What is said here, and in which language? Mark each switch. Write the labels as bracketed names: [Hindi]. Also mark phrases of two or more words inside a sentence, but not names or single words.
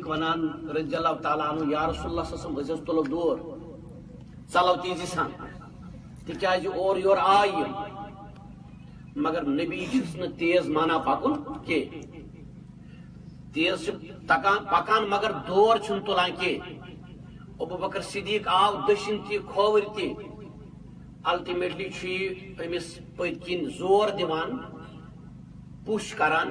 [Kashmiri] ونان [Arabic] رضی اللہ تعالیٰ عنہ یا رسول اللہ صلی اللہ علیہ وسلم [Kashmiri] أسۍ حظ تُلو دور ژلو تیزی سان تِکیازِ اورٕ یورٕ آے یِم مگر نبی چھُس نہٕ تیز مانان پکُن کینٛہہ تیز چھِ پکان مگر دور چھُنہٕ تُلان کینٛہہ ابو بکر صدیق آو دٔچھِنۍ تہِ کھووٕرۍ تہِ الٹیمیٹلی چھُ یہِ أمِس پٔتۍ کِنۍ زور دِوان پُش کران